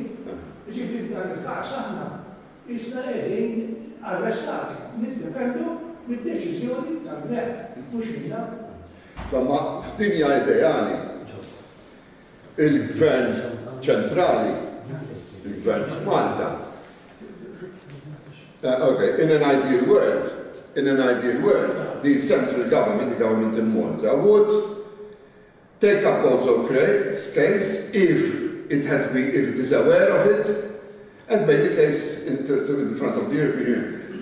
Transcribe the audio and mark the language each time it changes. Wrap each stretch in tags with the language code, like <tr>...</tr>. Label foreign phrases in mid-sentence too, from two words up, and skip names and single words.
<mt>Ġifieri dan il-każ aħna isna qegħdin arrestati, niddependu mid-deċiżjoni tal-Gvern, mhux minna. Insomma, f'dinja ideali, il-Gvern ċentrali, il-Gvern f'Malta,</mt> <en>okay, in an ideal world, the central government, the government in Malta, would take up Gozo's case if it is aware of it, and make the case in front of the European Union.</en>